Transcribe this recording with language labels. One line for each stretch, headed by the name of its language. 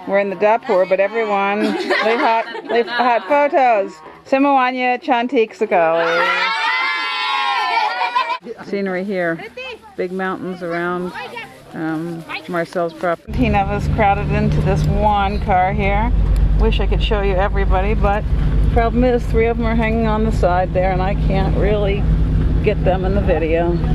English: We're in the dapur, but everyone, they hot photos.
Malay: Semuanya cantik sekali.
English: Scenery here. Big mountains around Marcel's property. 17 of us crowded into this one car here. Wish I could show you everybody, but problem is 3 of them are hanging on the side there, and I can't really get them in the video.